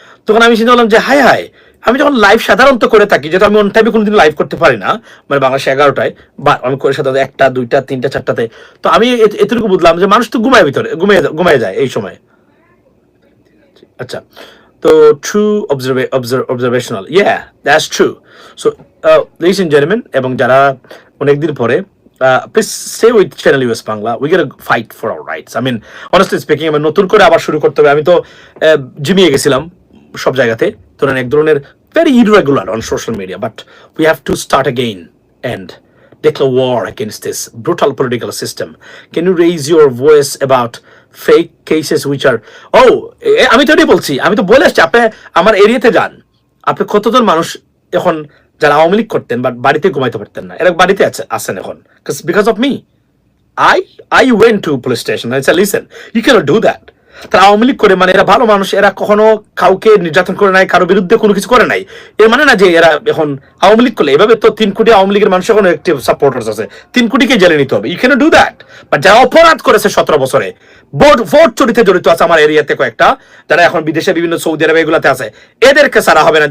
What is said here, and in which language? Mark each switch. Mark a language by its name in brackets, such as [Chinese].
[Bangla] তখন আমি চিন্তা করলাম যে হায় হায়, আমি যখন লাইভ সাধারণত করে থাকি, যেহেতু আমি অন টাইমে কোনোদিন লাইভ করতে পারি না, মানে বাংলাদেশে 11টায়, বা আমি করে সাধারণত 1টা 2টা 3টা 4টাতে, তো আমি এতটুকু বুঝলাম যে মানুষ তো ঘুমিয়ে যায় এই সময়। [English] আচ্ছা, তো true observational, yeah that's true. So ladies and gentleman, [Bangla] এবং যারা অনেকদিন পরে, [English] please stay with Channel US Bangla. We gotta fight for our rights. I mean, honestly speaking, [Bangla] আমি নতুন করে আবার শুরু করতে হবে। আমি তো জিমিয়ে গেছিলাম সব জায়গাতে, ধরেন এক ধরনের [English] very irregular on social media, but we have to start again and declare war against this brutal political system. Can you raise your voice about fake cases which are, [Bangla] আমি তো এটাই বলছি, আমি তো বলে আসছি, আপনি আমার এরিয়াতে যান, আপনি কতজন মানুষ এখন যারা আওয়ামী লীগ করতেন বাট বাড়িতে ঘুমাইতে পারতেন না, এরা বাড়িতে আছেন এখন because of me. [English] I went to police station. I said, listen, you cannot do that. [Bangla] তারা আওয়ামী লীগ করে, মানে এরা ভালো মানুষ, এরা কখনো কাউকে নির্যাতন করে নাই, কারো বিরুদ্ধে কোনো কিছু করে নাই, এর মানে না যে এরা এখন আওয়ামী লীগ করলে এভাবে তো 3 কোটি আওয়ামী লীগের মানুষ এখন একটি সাপোর্টার্স আছে, 3 কোটিকে জেলে নিতে হবে। [English] You can do that. [Bangla] But যারা অপরাধ করেছে 17 বছরে, ভোট চুরিতে জড়িত আছে আমার এরিয়াতে কয়েকটা, যারা এখন বিদেশে বিভিন্ন সৌদি আরব এগুলাতে আছে, এদেরকে ছাড়া হবে না।